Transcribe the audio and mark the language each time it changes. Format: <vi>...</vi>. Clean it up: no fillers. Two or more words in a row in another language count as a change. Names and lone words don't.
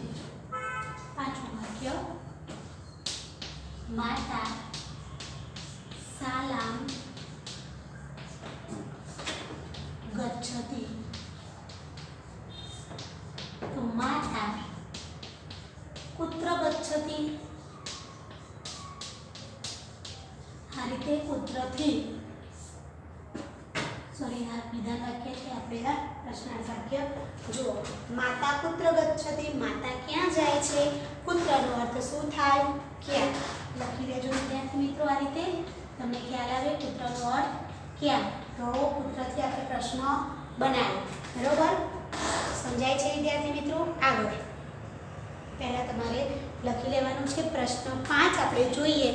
<gu>પાંચમું વાક્ય</gu> <sa>माता शालां गच्छति। तो माता कुत्र गच्छति?</sa> <gu>આ રીતે કુત્રથી સૉરી આ વિધાન વાક્ય છે આપણે આ પ્રશ્નાર્થ વાક્ય જુઓ</gu> <sa>માતા કુત્ર ગચ્છતિ</sa> <gu>માતા ક્યાં જાય છે કુત્રનો અર્થ શું થાય ક્યાં લખી દેજો વિદ્યાર્થી મિત્રો આ રીતે તમને ખ્યાલ આવે કુત્રનો અર્થ ક્યાં તો કુત્રથી આપણે પ્રશ્ન બનાવ્યો બરોબર સમજાય છે વિદ્યાર્થી મિત્રો આગળ પહેલા તમારે લખી લેવાનું છે પ્રશ્ન 5 આપણે જોઈએ</gu>